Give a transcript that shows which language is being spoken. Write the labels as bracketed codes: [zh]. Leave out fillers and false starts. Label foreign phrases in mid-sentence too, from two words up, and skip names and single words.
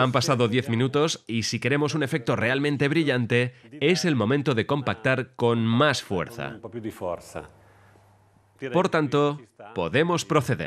[es] Han pasado 10 minutos y si queremos un efecto realmente brillante, es el momento de compactar con más fuerza. [it] un po' più di forza. Direi [es] Por [it] che [es] tanto, [it] qui ci sta. [es] podemos proceder.